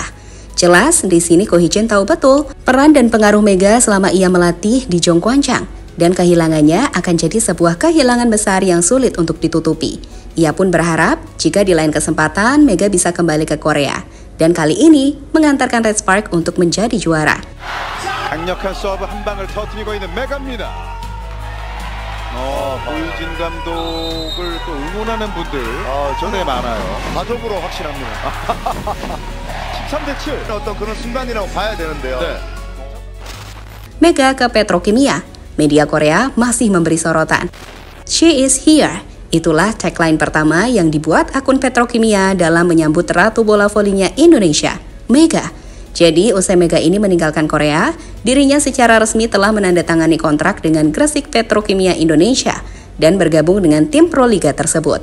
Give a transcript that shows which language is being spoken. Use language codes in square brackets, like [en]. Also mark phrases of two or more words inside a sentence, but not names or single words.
[id] Jelas, di sini Ko Hee-jin tahu betul peran dan pengaruh Mega selama ia melatih di Jongkwanjang. Dan kehilangannya akan jadi sebuah kehilangan besar yang sulit untuk ditutupi. Ia pun berharap jika di lain kesempatan Mega bisa kembali ke Korea. Dan kali ini mengantarkan Red Spark untuk menjadi juara. [ko] 강력한 서브 한 방을 터뜨리고 있는 메가입니다. 고희진 감독을 또 응원하는 분들 전에 많아요. 가족으로 확실합니다. 13대7 어떤 그런 순간이라고 봐야 되는데요. 네. [id] Mega ke Petrokimia. Media Korea masih memberi sorotan. [en] She is here. [id] Itulah tagline pertama yang dibuat akun Petrokimia dalam menyambut Ratu Bola Volinya Indonesia, Mega. Jadi, usai Mega ini meninggalkan Korea, dirinya secara resmi telah menandatangani kontrak dengan Gresik Petrokimia Indonesia dan bergabung dengan tim Proliga tersebut.